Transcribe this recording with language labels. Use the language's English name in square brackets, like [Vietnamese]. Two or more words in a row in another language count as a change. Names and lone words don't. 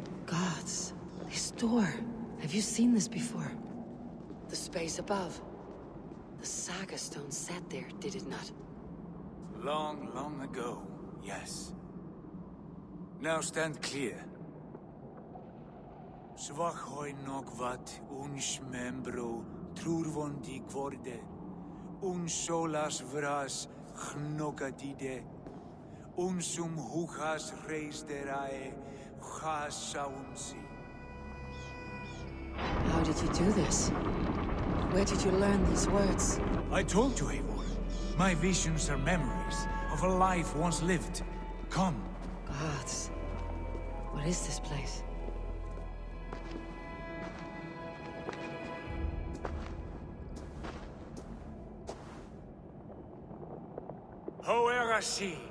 [English] Gods, this door. Have you seen this before? The space above. The saga stone sat there, did it not? Long, long ago, yes. Now stand clear. Svachoi nokvat uns membro trurvondi kvorde. Un solas vras gnokadide. Unsum huchas reisderae chasaunsi. How did you do this? Where did you learn these words? I told you, Eivor. My visions are memories of a life once lived. Come. Gods. What is this place? Hoerasi.